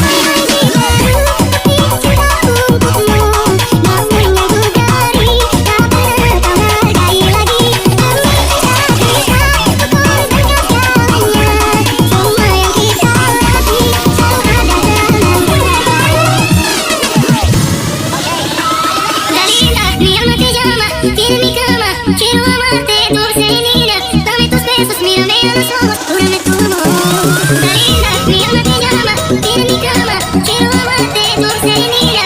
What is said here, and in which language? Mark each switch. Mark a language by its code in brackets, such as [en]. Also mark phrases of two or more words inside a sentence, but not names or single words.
[id] Cintaku untukmu, namun yang ku beri tak pernah kau hargai lagi. Demi cinta kita, ku korbankan segalanya. Semua yang kita lewati selalu ada dalam ingatan. [es] Tiene mi cama, quiero amarte, dulce y niña. Dame tus besos, mírame a los ojos, júrame tu amor. Dalila, mi alma te llama. Tiene mi cama, quiero amarte, dulce y niña.